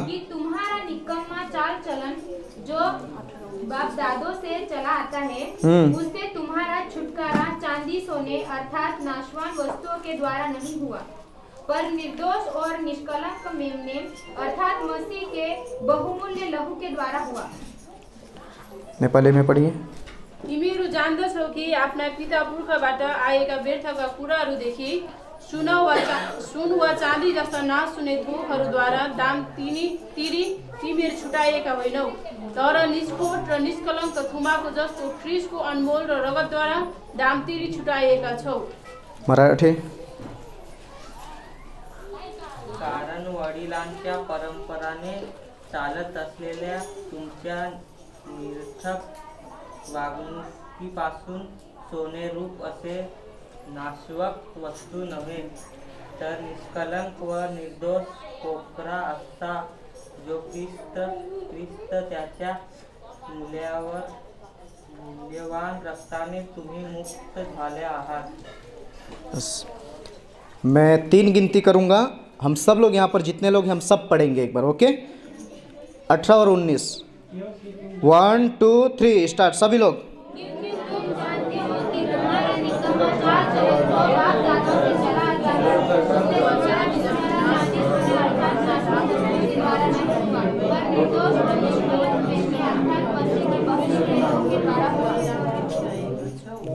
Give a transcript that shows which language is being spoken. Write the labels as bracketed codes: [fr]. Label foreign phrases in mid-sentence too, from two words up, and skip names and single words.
[hi] कि तुम्हारा निकम्मा चाल चलन जो बाप दादों से चला आता है, उससे तुम्हारा छुटकारा चांदी सोने अर्थात नाशवान वस्तुओं के द्वारा नहीं हुआ, पर निर्दोष और निष्कलंक मेमने अर्थात मसीह के बहुमूल्य लहू के द्वारा हुआ। नेपाली में पढ़िए। [ne] तिमीहरू जान्दछौ कि आफ्ना पिता पुर्खाबाट आएका व्यर्थका कुराहरूदेखि सुन वा चाँदी जस्ता नाश हुने थोकहरूद्वारा दाम तिरी तिमीहरू छुटाएका होइनौ, तर निष्कोट र निष्कलङ्क थुमाको जस्तो ख्रिस्टको अनमोल र रगतद्वारा दाम तिरी छुटाएका छौ। [hi] मराठी। [mr] कारण वडिलांच्या परंपराने चालत असलेल्या तुमच्या निरर्थक वागणुकीपासून सोने रूप असे नाशवक वस्तू नव्हे, तर निष्कलंक व निर्दोष कोपरा असता जो ख्रिस्त त्याच्या मूल्यवान रक्ताने तुम्ही मुक्त झाले आहात। [hi] मैं 3 गिनती करूंगा, हम सब लोग यहाँ पर जितने लोग हैं हम सब पढ़ेंगे एक बार, ओके। 18 और 19, 1 2 3 स्टार्ट सभी लोग। क्योंकि तुम जानते हो कि तुम्हारा निकम्मा चाल चलन जो बाप दादों से चला आता है, उससे तुम्हारा चांदी सोना अर्थात नाशवान वस्तुओं के द्वारा नहीं हुआ, पर निर्दोष और निष्कलंक मेमने अर्थात मसीह के बहुमूल्य लहू के द्वारा हुआ।